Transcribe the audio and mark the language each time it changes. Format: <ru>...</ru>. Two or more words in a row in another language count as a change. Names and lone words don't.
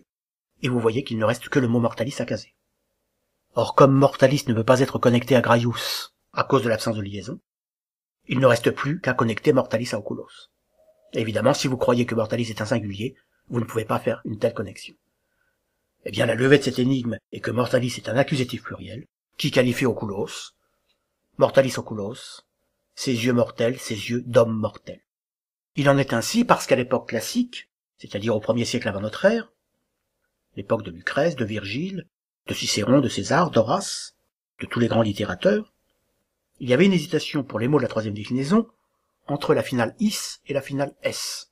<fr>Et vous voyez qu'il ne reste que le mot mortalis à caser. Or, comme mortalis ne peut pas être connecté à Graius à cause de l'absence de liaison, il ne reste plus qu'à connecter mortalis à oculos. Évidemment, si vous croyez que mortalis est un singulier, vous ne pouvez pas faire une telle connexion. Eh bien, la levée de cette énigme est que mortalis est un accusatif pluriel, qui qualifie oculos,</fr> <la>mortalis oculos,</la> <fr>ses yeux mortels, ses yeux d'homme mortel. Il en est ainsi parce qu'à l'époque classique, c'est-à-dire au 1er siècle avant notre ère, l'époque de Lucrèce, de Virgile, de Cicéron, de César, d'Horace, de tous les grands littérateurs, il y avait une hésitation pour les mots de la troisième déclinaison entre la finale is et la finale s.</fr>